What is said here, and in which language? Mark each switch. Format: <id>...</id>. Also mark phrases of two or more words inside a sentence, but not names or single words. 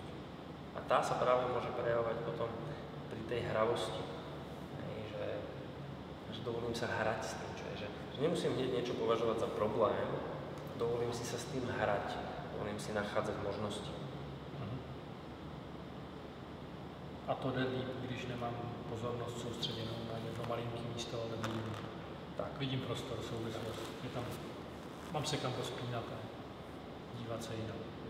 <sk>A tá sa práve môže prejavovať potom pri tej hravosti. Že dovolím sa hrať s tým, čo je. Že nemusím hneď niečo považovať za problém, dovolím si sa s tým hrať, dovolím si nachádzať možnosti.</sk> <cs>A to jde líp, když nemám pozornost soustředěnou na jedno malinký místo, ale vidím prostor, souvislost. Mám se kam pospínat a dívat se jinak.</cs>